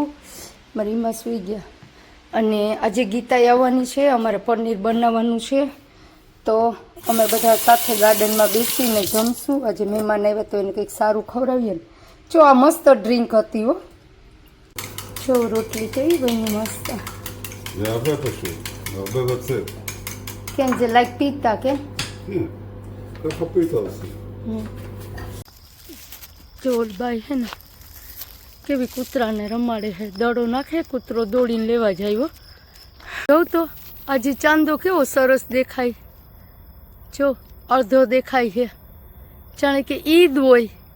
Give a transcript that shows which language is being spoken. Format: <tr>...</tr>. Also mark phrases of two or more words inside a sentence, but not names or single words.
<gu>મારી માં સૂઈ ગયા. અને આજે ગીતા આવવાની છે. અમારે પનીર બનાવવાનું છે. તો અમે બધા સાથે ગાર્ડનમાં બેસીને જમશું. આજે મહેમાન આવ્યા તો એને કંઈક સારું ખવડાવીએ ને. જો આ મસ્ત ડ્રિંક હતી હો. જો રોટલી કેવી બની મસ્ત.</gu> <he>זה הרבה פשוט, הרבה בצל. કેમ જે લાઈક પીતા કે ככה פיתה עושים.</he> <gu>જોરભાઈ હે ને કેવી કૂતરાને રમાડે છે. દડો નાખે કૂતરો દોડીને લેવા જાય. જોઉં તો આજે ચાંદો કેવો સરસ દેખાય. જો અડધો દેખાય છે જાણે કે ઈદ હોય.</gu>